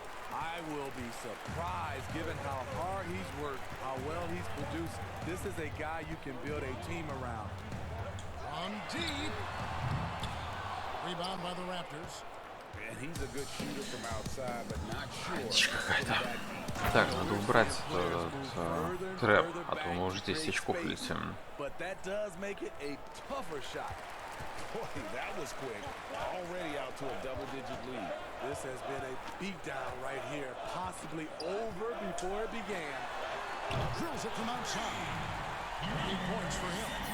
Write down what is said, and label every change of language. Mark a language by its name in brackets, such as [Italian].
[English] I will be surprised given how hard he's worked, how well he's produced. This is a guy you can build a team around. On deep. Rebound by the Raptors. And he's a good shooter from outside, but not sure. [Russian] Так, надо убрать этот трэп, а то мы уже 10 очков летим. [English] But that does make it a tougher shot. Boy, that was quick. Already out to a double-digit lead. This has been a beatdown right here, possibly over before it began. Drills it from outside. 8 points for him.